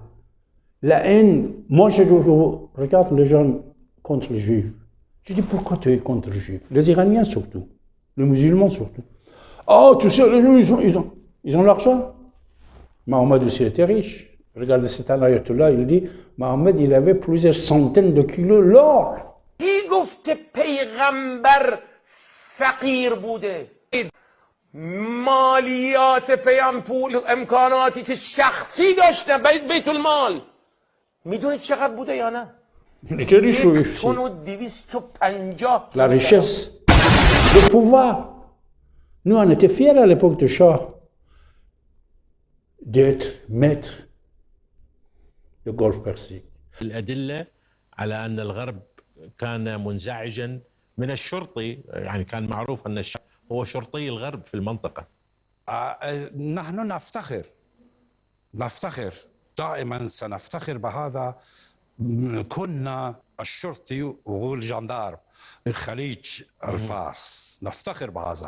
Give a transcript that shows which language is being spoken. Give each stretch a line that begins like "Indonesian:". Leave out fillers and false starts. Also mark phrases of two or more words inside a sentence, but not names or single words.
French: La haine, moi je regarde les gens contre les juifs. Je dis, pourquoi tu es contre les juifs? Les Iraniens surtout, les musulmans surtout. Oh, tu sais, les juifs, ils ont l'argent. Mohamed aussi était riche. Regardez cet ayatollah, il dit, Mohamed, il avait plusieurs centaines de kilos d'or.
Persian: کی گفته پیغمبر فقیر بوده؟ مالیات پول امکاناتی که شخصی داشته بیت المال میدونید چقدر بوده یا نه؟
French: Il était riche aussi. 1,250 La richesse, le pouvoir. Nous, on était fiers à l'époque de Shah d'être maître du Golfe Persique.
Arabic: الأدلة على أن الغرب كان منزعجا من الشرطي، يعني كان معروف أن الشاه هو شرطي الغرب في المنطقة. نحن نفتخر دائما سنفتخر بهذا. كنا الشرطي والجندارم خليج الفارس، نفتخر بهذا.